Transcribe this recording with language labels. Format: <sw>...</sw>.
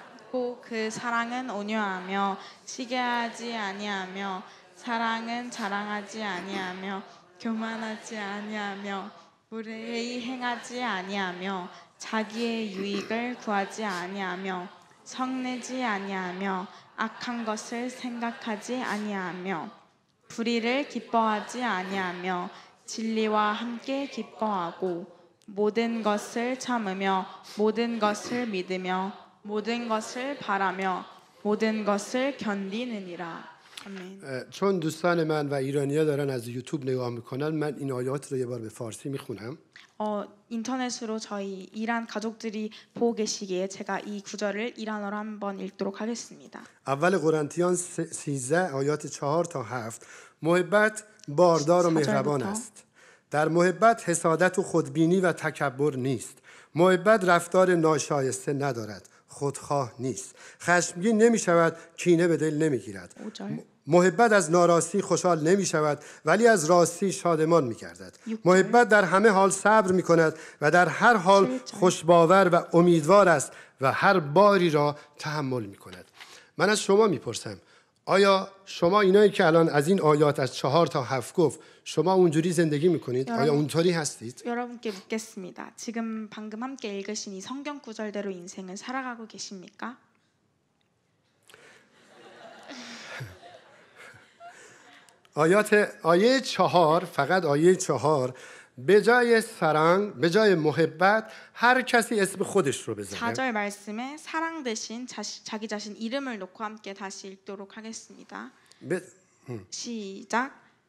<ko>고 그 사랑은 온유하며 시기하지 아니하며 사랑은 자랑하지 아니하며 교만하지 아니하며 무례히 행하지 아니하며 자기의 유익을 구하지 아니하며 성내지 아니하며 악한 것을 생각하지 아니하며 불의를 기뻐하지 아니하며 진리와 함께 기뻐하고 모든 것을 참으며 모든 것을 믿으며 모든 것을 바라며 모든 것을 견디느니라. 아멘.</ko> <fa>چون دوستان من و ایرانی‌ها دارن از یوتیوب نگاه میکنن من این آیات رو یه بار به فارسی میخونم.</fa> <ko>인터넷으로 저희 이란 가족들이 보고 계시기에 제가 이 구절을 이란어로 한번 읽도록 하겠습니다.</ko> <fa>اول قرنتیان 13 آیات 4 تا 7 محبت باردار و مهربان است. در محبت حسادت و خودبینی و تکبر نیست. محبت رفتار ناشایسته ندارد. خودخواه نیست. خشمگین نمی شود، کینه به دل نمی گیرد. محبت از ناراستی خوشحال نمی شود ولی از راستی شادمان می گردد. محبت در همه حال صبر می کند و در هر حال خوشباور و امیدوار است و هر باری را تحمل می کند. من از شما می پرسم آیا شما اینایی که الان از این آیات از 4 تا 7 گفت شما اونجوری زندگی میکنید؟ آیا اونطوری هستید؟</fa> <ko>여러분께 묻겠습니다. 지금 방금 함께 읽으신 이 성경 구절대로 인생을 살아가고 계십니까?</ko> <fa>آیه 4 فقط آیه 4 به جای سرنگ به جای محبت هر کسی اسم خودش رو بزنه.</fa> <ko>4절 말씀에 사랑 대신 자기 자신 이름을 놓고 함께 다시 읽도록 하겠습니다. 시작.</ko>